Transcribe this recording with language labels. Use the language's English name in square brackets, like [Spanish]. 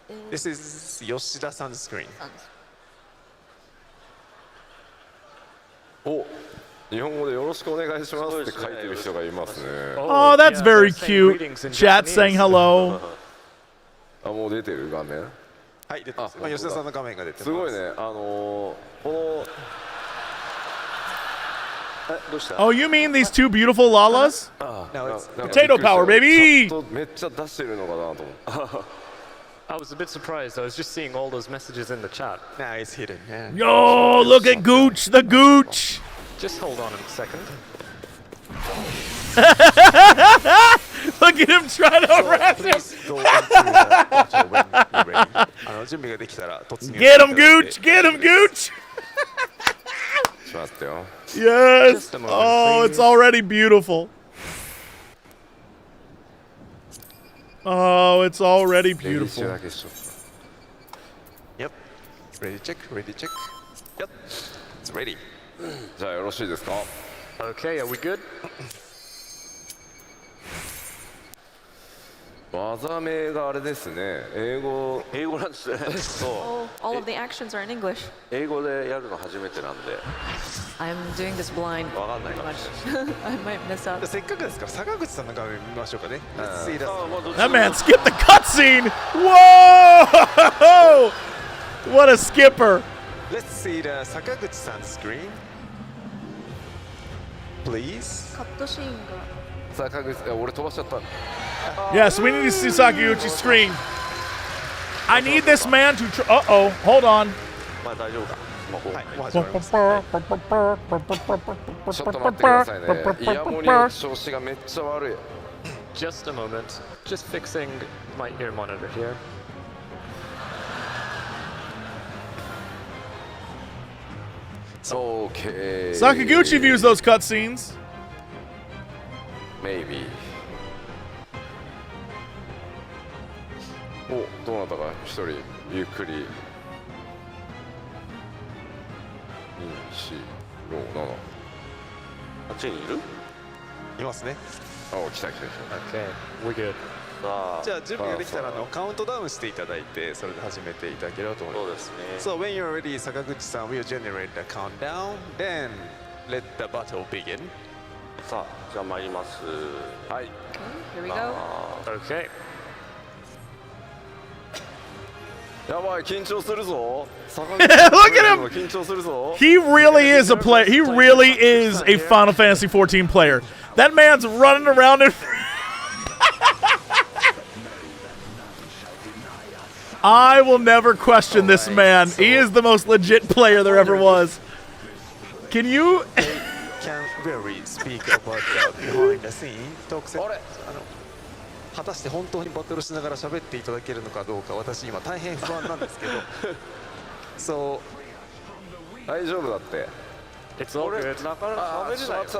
[English] This is Yoshida-san's screen. [Japanese] お、日本語でよろしくお願いしますって書いてる人がいますね。 [English] Oh, that's very cute. Chat saying hello. [Japanese] あ、もう出てる画面。はい、出てます。吉田さんの画面が出てます。すごいね。この [English] Oh, you mean these two beautiful Lalas? Potato power, baby! [Japanese] めっちゃ出してるのかなと思って。 [English] I was a bit surprised. I was just seeing all those messages in the chat. Nah, it's hidden. Yeah. Yo, look at Gooch, the Gooch! Just hold on a second. Look at him trying to harass him. Get him, Gooch! Get him, Gooch! Yes! Oh, it's already beautiful. Oh, it's already beautiful. Yep. Ready check, ready check. Yep. It's ready. [Japanese] じゃあよろしいですか? [English] Okay, are we good? [Japanese] 技名があれですね。英語なんですね。 [English] Oh, all of the actions are in English. [Japanese] 英語でやるの初めてなんで。 [English] I'm doing this blind. [Japanese] わかんないかもしれない。 [English] I might miss out. [Japanese] せっかくですから坂口さんの画面見ましょうかね。 [English] Let's see that man skipped the cutscene. Whoa! What a skipper! Let's see the Sakaguchi-san's screen. Please. [Japanese] カットシーンが。坂口、俺飛ばしちゃった。 [English] Yes, we need to see Sakaguchi's screen. I need this man to. Uh-oh, hold on. [Japanese] まあ大丈夫か。ちょっと待ってくださいね。イヤモニの調子がめっちゃ悪い。 [English] Just a moment. Just fixing my ear monitor here. Okay. Sakaguchi views those cutscenes. Maybe. [Japanese] お、どうなったか一人ゆっくり。 2、4、6、7。あっちにいる？いますね。あ、来た来た来た。 [English] Okay, we're good. [Japanese] じゃあ準備ができたらカウントダウンしていただいてそれで始めていただければと思います。そうですね。 [English] So when you're ready, Sakaguchi-san will generate the countdown. Then let the battle begin. [Japanese] さあ、じゃあ参ります。はい。 [English] Here we go. Okay. [Japanese] やばい、緊張するぞ。 [English] Look at him! [Japanese] 緊張するぞ。 [English] He really is a player. He really is a Final Fantasy XIV player. That man's running around in. I will never question this man. He is the most legit player there ever was. Can you? Can very speak about the behind the scene. [Japanese] 果たして本当にバトルしながら喋っていただけるのかどうか私今大変不安なんですけど。 [English] So [Japanese] 大丈夫だって。 [English] It's all good. [Japanese] なかなか喋れないよね。